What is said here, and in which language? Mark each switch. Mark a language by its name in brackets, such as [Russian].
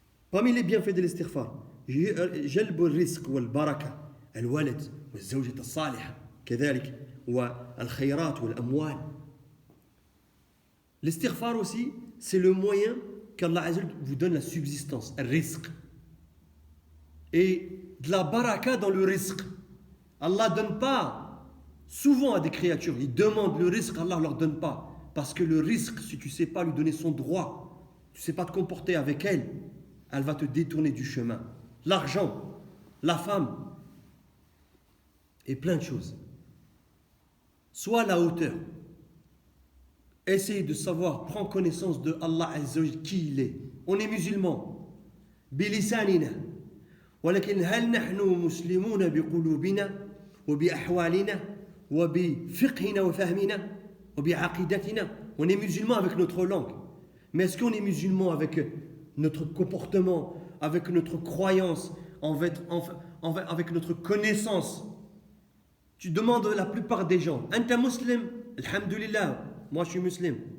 [French] Parmi les bienfaits de l'istighfar, [Arabic] جلب الرزق والبركة الولد والزوجة الصالحة كذلك والخيرات والأموال. [French] L'istighfar aussi, c'est le moyen qu'Allah Azza wa Jal vous donne la subsistance, le rizq. Et de la baraka dans le rizq. Allah ne donne pas souvent à des créatures, ils demandent le rizq, Allah ne leur donne pas. Parce que le rizq, si tu ne sais pas lui donner son droit, tu ne sais pas te comporter avec elle, elle va te détourner du chemin. L'argent, la femme, et plein de choses. Sois à la hauteur. Essaye de savoir, prends connaissance de Allah Azza wa Jal, qui il est. On est musulmans. [Arabic] بلساننا ولكن هل نحن مسلمون بقلوبنا وبأحوالنا وبفقهنا وفهمنا وبعقيدتنا. [French] On est musulmans avec notre langue. Mais est-ce qu'on est musulmans avec notre comportement, avec notre croyance, avec notre connaissance? Tu demandes à la plupart des gens, [Arabic] Anta muslim? [French] Alhamdulillah, moi je suis musulman.